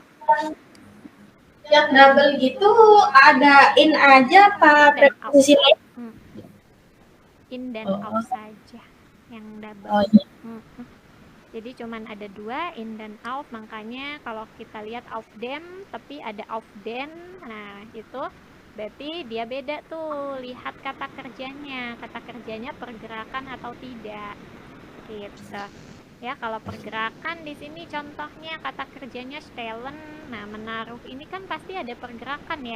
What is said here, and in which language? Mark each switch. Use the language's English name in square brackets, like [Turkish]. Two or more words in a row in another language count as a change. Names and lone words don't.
[Indonesian] Yang double gitu ada in aja apa preposisi lain? In dan out saja yang double. Oh, iya. Jadi cuman ada 2, in dan out. Makanya kalau kita lihat [German] auf dem, [Indonesian] tapi ada [German] auf den, [Indonesian] nah itu berarti dia beda tuh. Lihat kata kerjanya. Kata kerjanya pergerakan atau tidak. Gitu. Ya, kalau pergerakan di sini contohnya kata kerjanya stellen. Nah, menaruh ini kan pasti ada pergerakan ya.